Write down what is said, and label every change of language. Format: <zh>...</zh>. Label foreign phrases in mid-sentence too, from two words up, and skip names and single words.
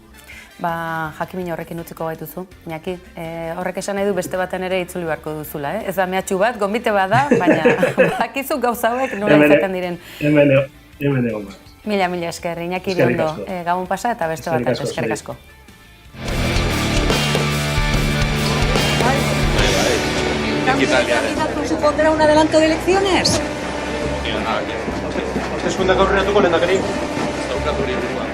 <eu>Jakimin horrekin utziko gaituzu, Iñaki. Horrek esan nahi du beste baten ere itzuli beharko duzula, Ez da mehatxu bat, gonbite bat da, baina bakizu gauza hauek nola izaten diren. Hemen egon bat. Mila esker, Iñaki Iriondo, gabon pasa eta beste bat eskerrik asko.</eu> <es>¿Supondrá un adelanto de elecciones?</es> <eu>Hauteskundeak aurreratuko lehendakari? Ez daukat hori buruan.</eu>